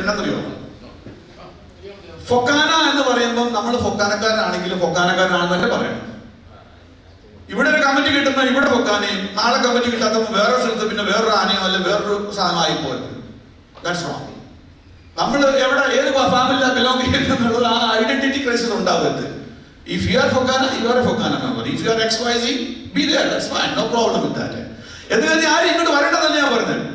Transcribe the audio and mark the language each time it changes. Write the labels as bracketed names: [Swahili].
[Malayalam] എന്നറിയോ, ഫൊക്കാന എന്ന് പറയുമ്പോൾ നമ്മൾ ഫൊക്കാനക്കാരനാണെങ്കിലും ഫൊക്കാനക്കാരനാണെന്ന് തന്നെ പറയണം. ഇവിടെ ഒരു കമ്മിറ്റി കിട്ടുമ്പോൾ ഇവിടെ ഫൊക്കാനയും, നാളെ കമ്മിറ്റി കിട്ടാത്തപ്പോൾ വേറെ സ്ഥലത്ത് പിന്നെ വേറൊരു ആനയോ അല്ലെ വേറൊരു സാധനമായി പോരുത്. [English] That's wrong. [Malayalam] നമ്മൾ എവിടെ ഏത് ഫാമിലി ബിലോങ് ചെയ്യുന്നത് ആ ഐഡന്റിറ്റി ക്രൈസിസ് ഉണ്ടാവരുത്. [English] If you are Fokana, you are a Fokana member. If you are XYZ, be there. That's fine. No problem with that. [Malayalam] എന്തിനാ ആരും ഇങ്ങോട്ട് വരേണ്ടതല്ല ഞാൻ പറഞ്ഞത്.